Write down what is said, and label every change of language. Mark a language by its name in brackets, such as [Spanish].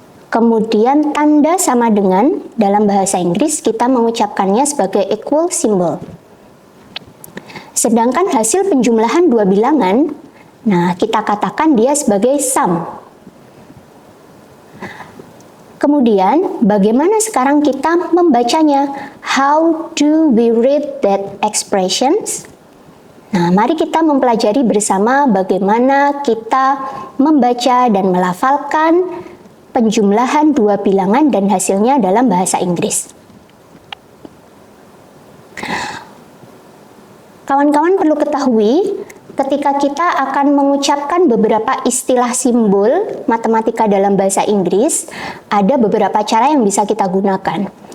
[Indonesian] Kemudian tanda sama dengan dalam bahasa Inggris kita mengucapkannya sebagai equal symbol. Sedangkan hasil penjumlahan dua bilangan, nah kita katakan dia sebagai sum. Kemudian, bagaimana sekarang kita membacanya? [English] How do we read that expressions? [Indonesian] Nah, mari kita mempelajari bersama bagaimana kita membaca dan melafalkan penjumlahan dua bilangan dan hasilnya dalam bahasa Inggris. Kawan-kawan perlu ketahui, ketika kita akan mengucapkan beberapa istilah simbol matematika dalam bahasa Inggris, ada beberapa cara yang bisa kita gunakan.